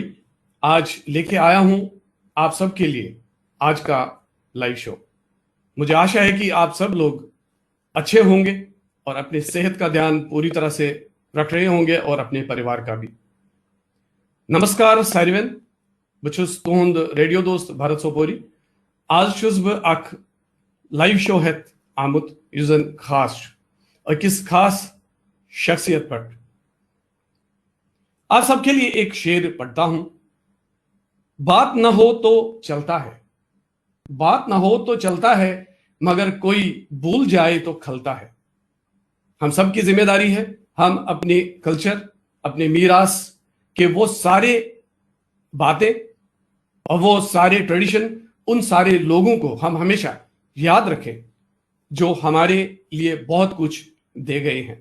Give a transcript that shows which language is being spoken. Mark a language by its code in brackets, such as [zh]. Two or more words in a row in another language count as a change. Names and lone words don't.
[hi] आज लेके आया हूं आप सबके लिए आज का लाइव शो। मुझे आशा है कि आप सब लोग अच्छे होंगे और अपनी सेहत का ध्यान पूरी तरह से रख रहे होंगे और अपने परिवार का भी। [ks] नमस्कार सारिवेन, बस तुहद रेडियो दोस्त भरत सोपोरी। आज छुस बह अख लाइव शो हेत आमुत युस जन खास अकिस खास शख्सियत पर। [hi] आप सबके लिए एक शेर पढ़ता हूं। बात न हो तो चलता है, बात न हो तो चलता है, मगर कोई भूल जाए तो खलता है। हम सबकी जिम्मेदारी है हम अपने कल्चर, अपने मीरास के वो सारे बातें और वो सारे ट्रेडिशन, उन सारे लोगों को हम हमेशा याद रखें जो हमारे लिए बहुत कुछ दे गए हैं।